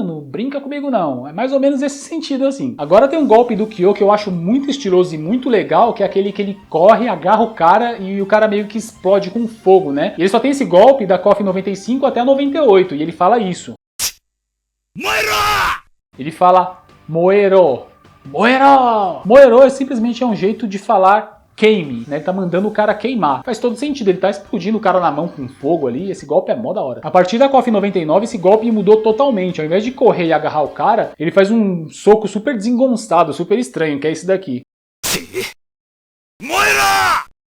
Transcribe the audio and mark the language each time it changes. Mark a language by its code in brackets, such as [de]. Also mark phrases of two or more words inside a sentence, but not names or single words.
[pt] Não brinca comigo não. É mais ou menos esse sentido assim. Agora tem um golpe do Kyo que eu acho muito estiloso e muito legal, que é aquele que ele corre, agarra o cara e o cara meio que explode com fogo, né? E ele só tem esse golpe da KOF 95 até a 98, e ele fala isso. [ja] 燃えろ [pt] Ele fala moero. Moero! Moero simplesmente é um jeito de falar queime, né? Ele tá mandando o cara queimar. Faz todo sentido, ele tá explodindo o cara na mão com fogo ali, esse golpe é mó da hora. A partir da KOF 99, esse golpe mudou totalmente. Ao invés de correr e agarrar o cara, ele faz um soco super desengonçado, super estranho, que é esse daqui. [ja] 燃えろ